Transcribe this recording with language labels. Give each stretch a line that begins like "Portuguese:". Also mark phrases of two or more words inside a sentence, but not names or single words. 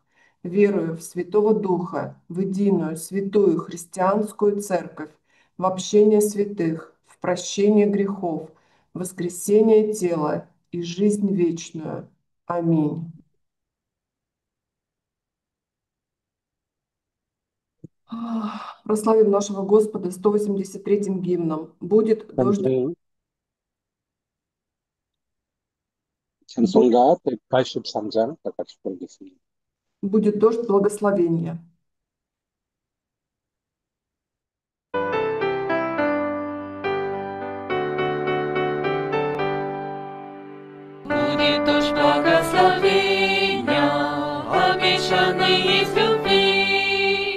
Russian: Верую в Святого Духа, в единую, святую христианскую церковь, в общение святых, в прощение грехов, в воскресение тела и жизнь вечную. Аминь. Прославим нашего Господа 183-м гимном. Будет дождь,
Korean: 찬송가 183장 다 같이 부르겠습니다.
Russian: будет дождь благословения. Будет дождь благословения, обещанный из любви.